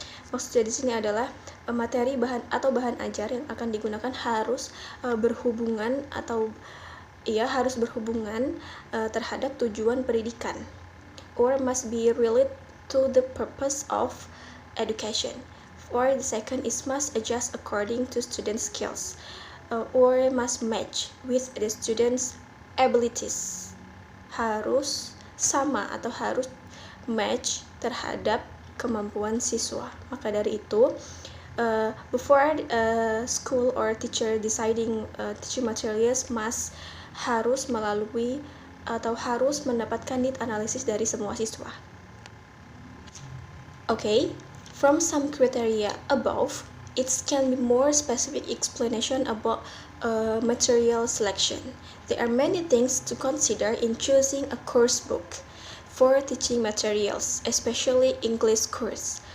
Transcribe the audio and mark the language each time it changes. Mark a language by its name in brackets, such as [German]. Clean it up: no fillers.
[Indonesian] Maksudnya di sini adalah materi bahan ajar yang akan digunakan harus berhubungan terhadap tujuan pendidikan, [English] or must be related to the purpose of education. Or the second is must adjust according to student skills, or must match with the students' abilities. [Indonesian] Harus sama atau harus match terhadap kemampuan siswa. Maka dari itu, [English] before school or teacher deciding teaching materials [Indonesian] harus melalui atau harus mendapatkan need analisis dari semua siswa. [English] Okay, from some criteria above, it can be more specific explanation about material selection. There are many things to consider in choosing a course book for teaching materials, especially English course.